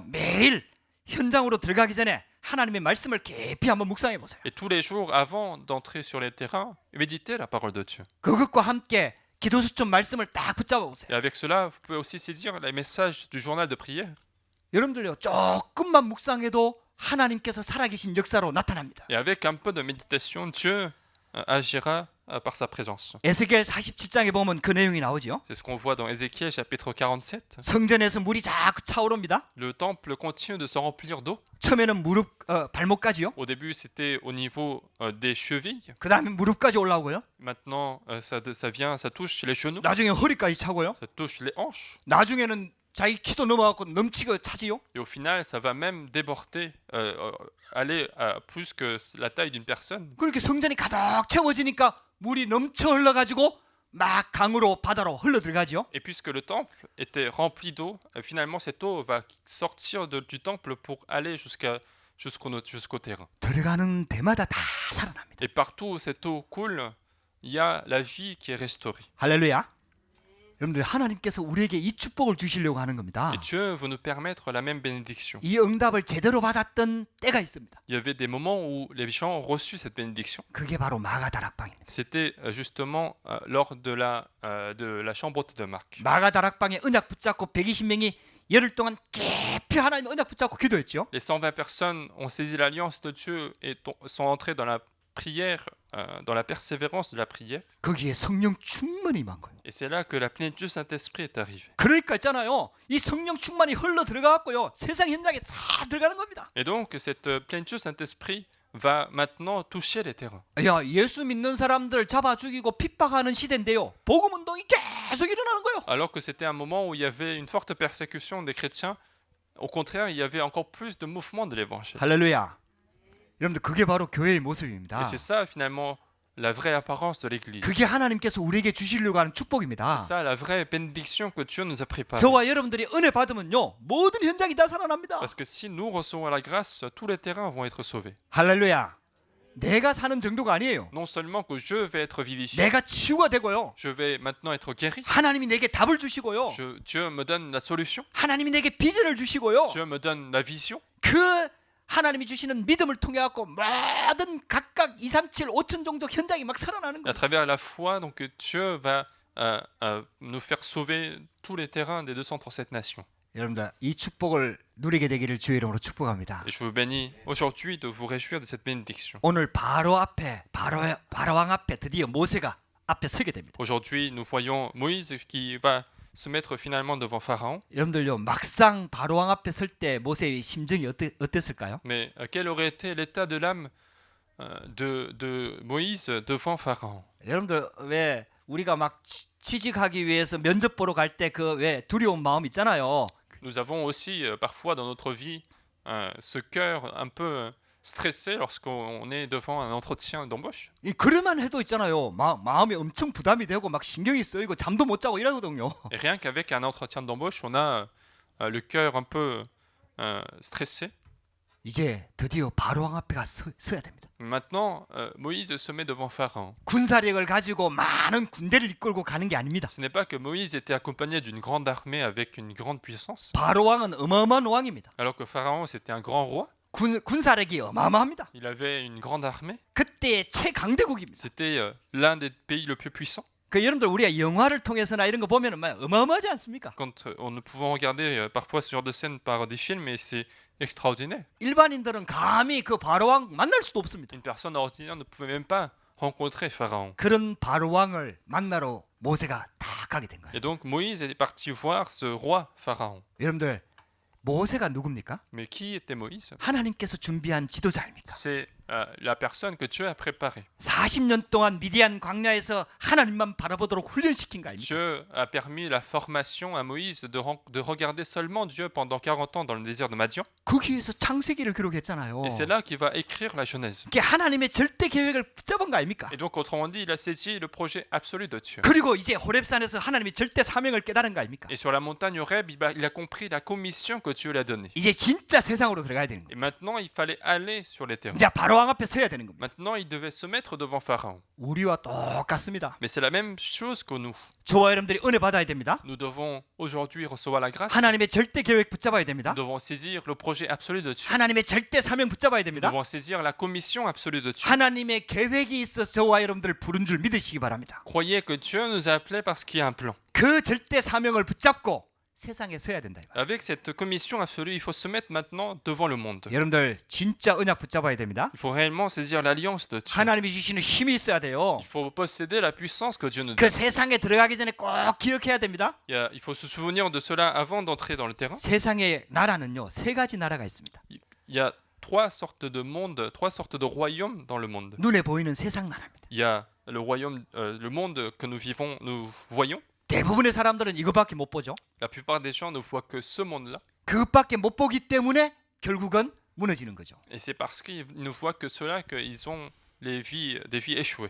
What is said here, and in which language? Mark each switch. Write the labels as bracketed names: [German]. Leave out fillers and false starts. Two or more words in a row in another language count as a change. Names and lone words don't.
[Korean] 매일 현장으로 들어가기 전에 하나님의 말씀을 깊이 한번 묵상해 보세요. [French] Et tous les jours, avant d'entrer sur les terrains, méditez la parole de Dieu. [Korean] 그것과 함께 기도 수첩 말씀을 딱 붙잡아 보세요. [French] Et avec cela, vous pouvez aussi saisir les messages du journal de prière. [Korean] 여러분들요, 조금만 묵상해도 하나님께서 살아계신 역사로 나타납니다. [French] Et avec un peu de méditation, Dieu agira par sa présence. [Korean] 에스겔 47장에 보면 그 내용이 나오죠. [French] C'est ce qu'on voit dans Ézéchiel chapitre 47. [Korean] 성전에서 물이 자꾸 차오릅니다. [French] Le temple continue de se remplir d'eau. [Korean] 처음에는 발목까지요. [French] Au début, c'était au niveau des chevilles. [Korean] 그 다음에 무릎까지 올라오고요. [French] Maintenant, ça touche les genoux, [Korean] 나중에 허리까지 차고요. [French] ça touche les hanches. [Korean] 나중에는 자기 키도 넘어가고 넘치고 차지요. [French] Et au final, ça va même déborder, aller à plus que la taille d'une personne. [Korean] 그렇게 성전이 가득 채워지니까 물이 넘쳐 흘러가지고 막 강으로 바다로 흘러 들어가죠. [French] Et puisque le temple était rempli d'eau, finalement, cette eau va sortir du temple pour aller jusqu'au terrain. [Korean] 들어가는 데마다 다 살아납니다. [French] Et partout où cette eau coule, il y a la vie qui est restaurée. [Korean] 할렐루야. 여러분들 하나님께서 우리에게 이 축복을 주시려고 하는 겁니다. [French] Et Dieu veut nous permettre la même bénédiction. [Korean] 이 응답을 제대로 받았던 때가 있습니다. [French] Il y avait des moments où les gens ont reçu cette bénédiction. [Korean] 그게 바로 마가다락방입니다. [French] C'était justement lors de la chambre haute de Marc. [Korean] 마가다락방에 언약 붙잡고 120명이 열흘 동안 깊이 하나님의 언약 붙잡고 기도했죠. [French] Les 120 personnes ont saisi l'alliance de Dieu et sont entrées dans la prière, dans la persévérance de la prière. [Korean] 거기에 성령 충만이 임한 거예요. [French] Et c'est là que la plénitude du Saint-Esprit est arrivée. [Korean] 그러니까 있잖아요. 이 성령 충만이 흘러 들어가고요. 세상 현장에 다 들어가는 겁니다. [French] Et donc cette plénitude du Saint-Esprit va maintenant toucher les terrains. [Korean] 야, 예수 믿는 사람들 잡아 죽이고 핍박하는 시대인데요. 복음 운동이 계속 일어나는 거예요. [French] Alors que c'était un moment où il y avait une forte persécution des chrétiens, au contraire, il y avait encore plus de mouvement de l'évangile. [Korean] 할렐루야. 여러분들 그게 바로 교회의 모습입니다. [French] Et c'est ça finalement la vraie apparence de l'Église. [Korean] 그게 하나님께서 우리에게 주시려고 하는 축복입니다. [French] C'est ça la vraie bénédiction que Dieu nous a préparée. [Korean] 저와 여러분들이 은혜 받으면요. 모든 현장이 다 살아납니다. [French] Parce que si nous recevons la grâce, tous les terrains vont être sauvés. [Korean] 할렐루야. 내가 사는 정도가 아니에요. [French] Non seulement que je vais être vivifié, [Korean] 내가 치유가 되고요. [French] je vais maintenant être guéri. [Korean] 하나님이 내게 답을 주시고요. [French] Dieu me donne la solution. [Korean] 하나님이 내게 비전을 주시고요. [French] Dieu me donne la vision. [Korean] 그 하나님이 주시는 믿음을 통해 갖고 모든 각각 2, 3, 7, 5천 종족 현장이 막 살아나는 [French] À [Korean] 거예요. [French] travers la foi, donc Dieu va nous faire sauver tous les terrains des 237 nations. [Korean] 여러분들 이 축복을 누리게 되기를 주의 이름으로 축복합니다. [French] Et je vous bénis aujourd'hui de vous réjouir de cette bénédiction. [Korean] 오늘 바로 앞에 바로왕 앞에 드디어 모세가 앞에 서게 됩니다. [French] Aujourd'hui, nous voyons Moïse qui va se mettre finalement devant Pharaon. [Korean] 여러분들요 막상 바로왕 앞에 설 때 모세의 심정이 어땠을까요? [French] Mais quel aurait été l'état de l'âme de Moïse devant Pharaon? [Korean] 여러분들 왜 우리가 막 취직하기 위해서 면접 보러 갈 때 그 왜 두려운 마음 있잖아요. [French] Nous avons aussi parfois dans notre vie ce cœur un peu stressé lorsqu'on est devant un entretien d'embauche. [Korean] 이 그럴만 해도 있잖아요. 마음이 엄청 부담이 되고 막 신경이 쓰이고 잠도 못 자고 이러거든요. [French] Et rien qu'avec un entretien d'embauche, on a le cœur un peu stressé. [Korean] 이제 드디어 바로왕 앞에 서야 됩니다. [French] Maintenant, Moïse se met devant Pharaon. [Korean] 군사력을 가지고 많은 군대를 이끌고 가는 게 아닙니다. [French] Ce n'est pas que Moïse était accompagné d'une grande armée avec une grande puissance, [Korean] 바로왕은 어마어마한 왕입니다. [French] alors que Pharaon c'était un grand roi. [Korean] 군사력이 어마어마합니다. [French] Il avait une grande armée. [Korean] 그때의 최강대국입니다. [French] C'était l'un des pays le plus puissants. [Korean] 그 여러분들 우리가 영화를 통해서나 이런 거 보면은 막 어마어마하지 않습니까? [French] Quand nous pouvons regarder parfois ce genre de scène par des films, et c'est extraordinaire. [Korean] 일반인들은 감히 그 바로왕 만날 수도 없습니다. [French] Une personne ordinaire ne pouvait même pas rencontrer Pharaon. [Korean] 그런 바로왕을 만나러 모세가 다 가게 된 거예요. [French] Et donc Moïse est parti voir ce roi Pharaon. [Korean] 여러분들 모세가 누굽니까? [French] Mais qui était Moïse? [Korean] 하나님께서 준비한 지도자입니까? [French] C'est la personne que Dieu a préparée. [Korean] 40년 동안 미디안 광야에서 하나님만 바라보도록 훈련시킨 거 아닙니까? [French] Dieu a permis la formation à Moïse de regarder seulement Dieu pendant 40 ans dans le désert de Madian. [Korean] 거기에서 창세기를 기록했잖아요. [French] Et c'est là qu'il va écrire la Genèse. [Korean] 그게 하나님의 절대 계획을 붙잡은 거 아닙니까? [French] Et donc autrement dit, il a saisi le projet absolu de Dieu. [Korean] 그리고 이제 호렙산에서 하나님의 절대 사명을 깨달은 거 아닙니까? [French] Et sur la montagne Horeb, il a compris la commission que Dieu lui a donnée. [Korean] 이제 진짜 세상으로 들어가야 되는 거예요. [French] Et maintenant, il fallait aller sur les terrains. [Korean] 이제 바로 바로왕 앞에 서야 되는 겁니다. [French] Maintenant, ils devaient se mettre devant Pharaon. [Korean] 우리와 똑같습니다. [French] Mais c'est la même chose que nous. [Korean] 저와 여러분들이 은혜 받아야 됩니다. [French] Nous devons aujourd'hui recevoir la grâce. [Korean] 하나님의 절대 계획 붙잡아야 [French] Nous [Korean] 됩니다. [French] devons saisir le projet absolu de Dieu. [Korean] 하나님의 절대 사명 붙잡아야 [French] Nous [Korean] 됩니다. [French] devons saisir la commission absolue de Dieu. [Korean] 하나님의 계획이 있어서 저와 여러분들을 부른 줄 믿으시기 바랍니다. [French] Croyez que Dieu nous a appelés parce qu'il y a un plan. [Korean] 그 절대 사명을 붙잡고 세상에 서야 된다. [French] Avec cette commission absolue, il faut se mettre maintenant devant le monde. [Korean] 여러분들 진짜 언약 붙잡아야 됩니다. [French] Il faut réellement saisir l'alliance de Dieu. [Korean] 하나님이 주시는 힘이 있어야 돼요. [French] Il faut posséder la puissance que Dieu nous [Korean] 그 [French] donne. [Korean] 세상에 들어가기 전에 꼭 기억해야 됩니다. [French] Il faut se souvenir de cela avant d'entrer dans le terrain. [Korean] 세상의 나라는요, 세 가지 나라가 있습니다. [French] Il y a trois sortes de mondes, trois sortes de royaumes dans le monde. [Korean] 눈에 보이는 세상 나라입니다. [French] Il y a le royaume, le monde que nous vivons, nous voyons. [Korean] 대부분의 사람들은 이거밖에 못 보죠. [French] La plupart des gens ne voient que ce monde-là. [Korean] 그것밖에 못 보기 때문에 결국은 무너지는 거죠. [French] Et c'est parce qu'ils ne voient que cela qu'ils ont des vies échouées.